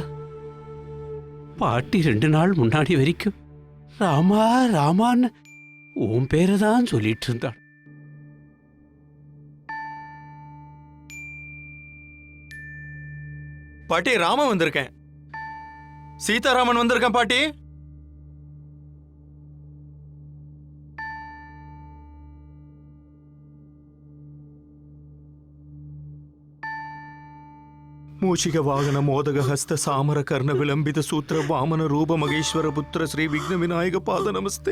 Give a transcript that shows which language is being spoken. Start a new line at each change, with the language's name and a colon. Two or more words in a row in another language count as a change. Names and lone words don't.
Tamil: பாட்டி 2 நாள் முன்னாடி வரைக்கும் ராமா ராமான்னு உன் பேரை தான் சொல்லிட்டு இருந்தாள். பாட்டி, ராமன் வந்திருக்கேன். சீதாராமன் வந்திருக்கேன் பாட்டி.
Sanskrit: ಮೂಷಿಕ ವಾಹನ ಮೋದಕ ಹಸ್ತ ಸಾಮರ ಕರ್ಣ ವಿಳಂಬಿತ ಸೂತ್ರ ವಾಮನ ರೂಪ ಮಹೇಶ್ವರ ಪುತ್ರ ಶ್ರೀ ವಿಘ್ನ ವಿನಾಯಕ ಪಾದ ನಮಸ್ತೆ.